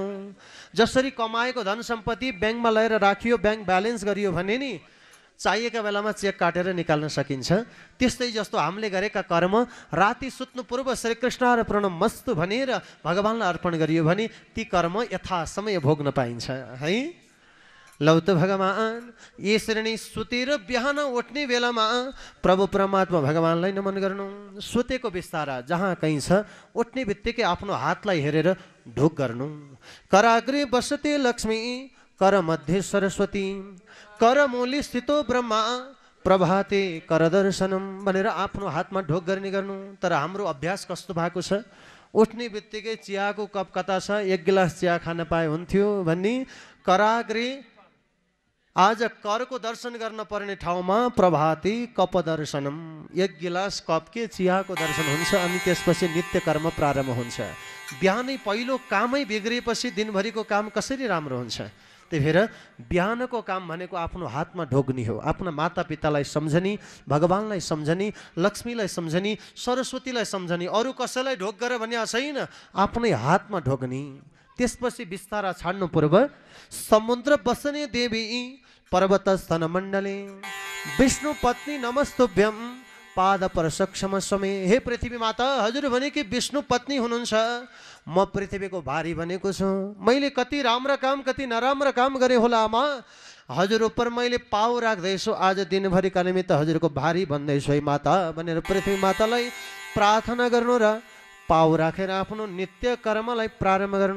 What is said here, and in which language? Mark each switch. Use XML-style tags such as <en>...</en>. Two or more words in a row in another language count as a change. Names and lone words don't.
<ne>जसरी कमाएको धन सम्पत्ति ब्याङ्कमा लगेर राखियो, ब्याङ्क ब्यालेन्स गरियो भने नि चाहिएका बेलामा चेक काटेर निकाल्न सकिन्छ, त्यस्तै जस्तो हामीले गरेका कर्म राति सुत्नु पूर्व</ne> <sa>श्री कृष्ण अर्पणमस्तु</sa> <ne>भनेर भगवानलाई अर्पण गरियो भने ती कर्म यथा समय भोग्न पाइन्छ है। लौ त भगवान यसरी नै सुतेर बिहान उठ्ने बेलामा प्रभु परमात्मा भगवानलाई नमन गर्नु। सुतेको बिस्तारा जहाँ कहीँ छ उठ्ने बित्तिकै आफ्नो हातलाई हेरेर ढोक गर्नु।</ne> <sa>कराग्रे बसते लक्ष्मी कर मध्ये सरस्वती कर मूली स्थितो ब्रह्मा प्रभाते कर दर्शनम</sa> <ne>भनेर आफ्नो हातमा ढोक गर्ने गर्नु। तर हाम्रो अभ्यास कस्तो भएको छ, उठ्ने बित्तिकै चियाको कप कता छ, एक गिलास चिया खान पाए हुन्थ्यो भन्ने कराग्रे आज करको दर्शन गर्न पर्ने ठाउँमा प्रभाती कप दर्शनम, एक गिलास कप के चियाको दर्शन हुन्छ अनि त्यसपछि नित्य कर्म प्रारम्भ हुन्छ। बिहानै पहिलो कामै बिग्रिएपछि दिनभरिको काम कसरी राम्रो हुन्छ। त्यही भएर बिहानको काम भनेको आफ्नो हातमा ढोग्ने हो, आफ्ना मातापितालाई सम्झने, भगवानलाई सम्झने, लक्ष्मीलाई सम्झने, सरस्वतीलाई सम्झने, अरू कसैलाई ढोक गर भन्ने छैन, आफ्नै हातमा ढोग्ने। त्यसपछि बिस्तारा छाड्नु पूर्व</ne> <sa>समुद्र बसने देवी पर्वत स्तन मण्डले विष्णु पत्नी नमस्तुभ्यम पाद पर सक्षम समय।</sa> <ne>हे पृथ्वी माता हजुर भने कि विष्णु पत्नी हुनुहुन्छ, म पृथ्वीको भारी बनेको छु, मैले कति राम्रा काम कति नराम्रा काम गरे होला आमा, हजुर उपर मैले पाउ राख्दैछु, आज दिनभरिका निमित्त हजुरको भारी भन्दैछु है माता भनेर पृथ्वी मातालाई प्रार्थना गर्नु र पाउ राखेर आफ्नो नित्य कर्मलाई प्रारम्भ गर्नु।</ne>